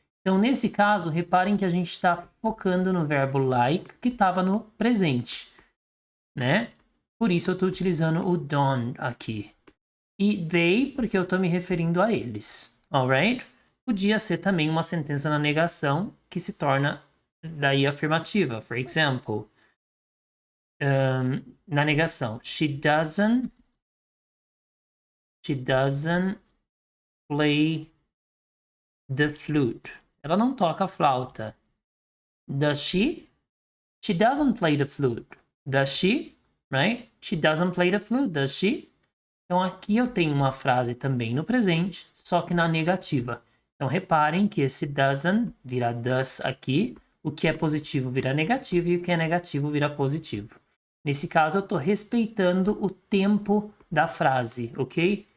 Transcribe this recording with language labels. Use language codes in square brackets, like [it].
[pt] Então, nesse caso, reparem que a gente está focando no verbo like, que estava no presente, né? Por isso eu estou utilizando o don't aqui. E they, porque eu estou me referindo a eles, alright? Podia ser também uma sentença na negação, que se torna daí afirmativa. [en] For example, [pt] na negação, [en] she doesn't play the flute. [pt] Ela não toca a flauta. [en] Does she? She doesn't play the flute. Does she? Right? She doesn't play the flute. Does she? [pt] Então aqui eu tenho uma frase também no presente, só que na negativa. Então reparem que esse doesn't vira does aqui. O que é positivo vira negativo e o que é negativo vira positivo. Nesse caso eu estou respeitando o tempo da frase, ok?